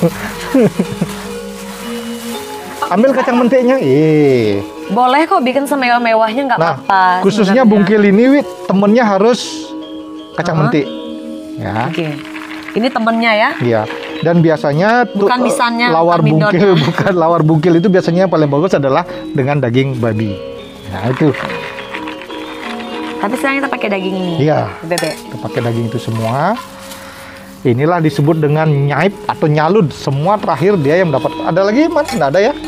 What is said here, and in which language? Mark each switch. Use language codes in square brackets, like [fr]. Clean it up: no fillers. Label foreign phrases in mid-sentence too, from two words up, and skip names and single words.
[id] Ambil kacang mentiknya. Boleh kok bikin semewah-mewahnya nggak Nah, apa-apa. khususnya sebenarnya. bungkil ini, Wit, temennya harus kacang mentik. Ya. Oke. Ini temennya ya. Iya. Dan biasanya Bukan misannya lawar Amindon. bungkil, bukan lawar bungkil itu biasanya yang paling bagus adalah dengan daging babi. Nah, itu. Tapi sekarang kita pakai daging ini. Iya. Bebek. Kita pakai daging itu semua. Inilah disebut dengan nyaip atau nyalud. Semua terakhir dia yang dapat. Ada lagi, Mas? Nggak ada ya?